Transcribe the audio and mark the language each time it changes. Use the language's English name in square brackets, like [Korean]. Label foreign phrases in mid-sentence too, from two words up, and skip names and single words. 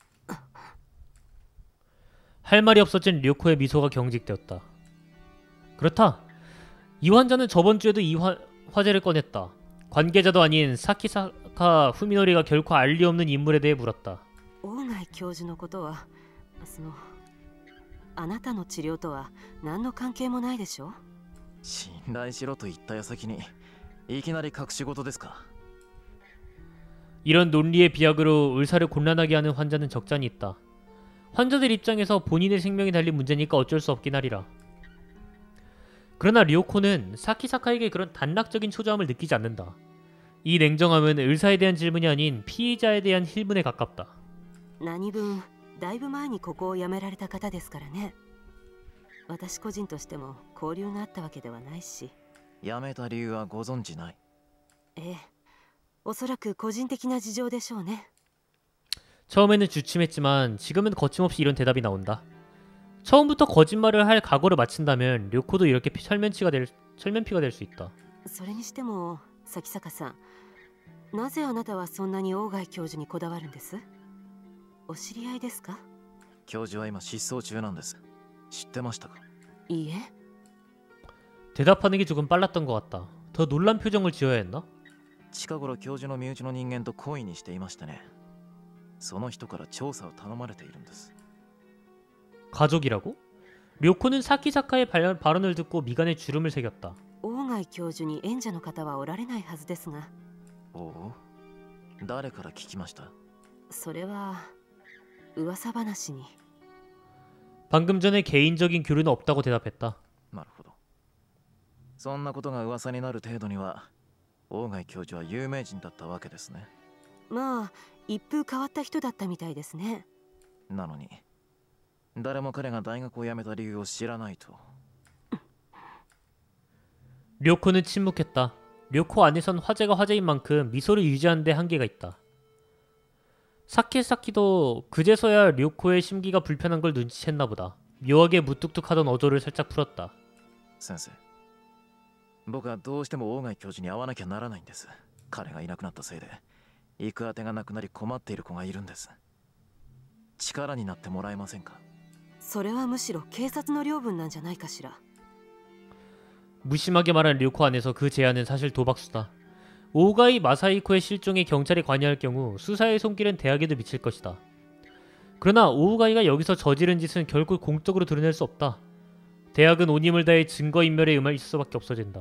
[Korean] 할 말이 없어진 료코의 미소가 경직되었다. 그렇다. 이 환자는 저번 주에도 이 화제를 꺼냈다. 관계자도 아닌 사키사카 후미노리가 결코 알 리 없는 인물에 대해 물었다. [Japanese] 大貝教授のことは、あなたの治療とは何の関係もないでしょ？信頼しろと言った矢先にいきなり隠し事ですか？ [Korean] 이런 논리의 비약으로 의사를 곤란하게 하는 환자는 적잖이 있다. 환자들 입장에서 본인의 생명이 달린 문제니까 어쩔 수 없긴 하리라. 그러나 료코는 사키사카에게 그런 단락적인 초조함을 느끼지 않는다. 이 냉정함은 의사에 대한 질문이 아닌 피의자에 대한 힐문에 가깝다. [Japanese] 何分だいぶ前にここを辞められた方ですからね。私個人としても交流があったわけではないし。辞めた理由はご存知ない？ええ、おそらく個人的な事情でしょうね。 [Korean] 처음에는 주춤했지만 지금은 거침없이 이런 대답이 나온다. 처음부터 거짓말을 할 각오를 마친다면 료코도 이렇게 철면피가 될 수 있다. [Japanese] それにしてもサキサカさん、なぜあなたはそんなに大貝教授にこだわるんです？お知り合いですか？教授は今失踪中なんです。知ってましたか？いいえ。 [Korean] 대답하는 게 조금 빨랐던 것 같다. 더 놀란 표정을 지어야 했나? [Japanese] 近頃教授の身内の人間と懇意にしていましてね。その人から調査を頼まれているんです。 [Korean] 가족이라고? 료코는 사키사카의 발언을 듣고 미간에 주름을 새겼다. [Japanese] 大貝教授に縁者の方はおられないはずですが。おお、誰から聞きました？それは噂話に。 [Korean] 방금 전에 개인적인 교류는 없다고 대답했다. [Japanese] なるほど。そんなことが噂になる程度には大貝教授は有名人だったわけですね。まあ一風変わった人だったみたいですね。なのに誰も彼が大学を辞めた理由を知らないと。 [Korean] 료코는 침묵했다. 료코 안에선 화제가 화제인 만큼 미소를 유지하는 데 한계가 있다. 사키사키도 그제서야 료코의 심기가 불편한 걸 눈치챘나 보다. 묘하게 무뚝뚝하던 어조를 살짝 풀었다. [Japanese] 先生、僕はどうしても大貝教授に会わなきゃならないんです。彼がいなくなったせいで行く当てがなくなり困っている子がいるんです。力になってもらえませんか？それはむしろ警察の領分なんじゃないかしら。 [Korean] 무심하게 말한 료코 안에서 그 제안은 사실 도박수다. 오가이 마사히코의 실종에 경찰이 관여할 경우 수사의 손길은 대학에도 미칠 것이다. 그러나 오가이가 여기서 저지른 짓은 결국 공적으로 드러낼 수 없다. 대학은 온 힘을 다해 증거인멸에 임할 수밖에 없어진다.